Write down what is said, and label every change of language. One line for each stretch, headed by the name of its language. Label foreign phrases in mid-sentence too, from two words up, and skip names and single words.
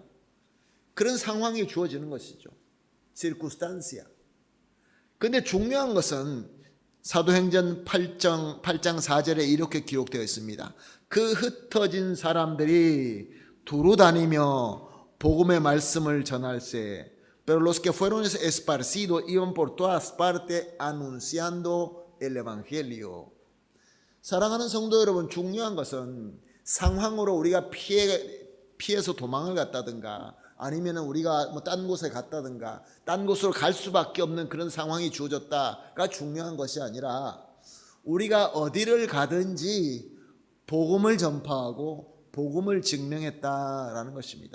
Korean: 그런 상황이 주어지는 것이죠. circunstancia. 근데 중요한 것은 사도행전 8장 4절에 이렇게 기록되어 있습니다. 그 흩어진 사람들이 두루 다니며 복음의 말씀을 전할세.
Spanish: Pero los que fueron esparcidos iban por todas partes anunciando el evangelio.
Korean: 사랑하는 성도 여러분, 중요한 것은 상황으로 우리가 피해서 도망을 갔다든가 아니면 우리가 뭐 딴 곳에 갔다든가 딴 곳으로 갈 수밖에 없는 그런 상황이 주어졌다가 중요한 것이 아니라 우리가 어디를 가든지 복음을 전파하고 복음을 증명했다라는 것입니다.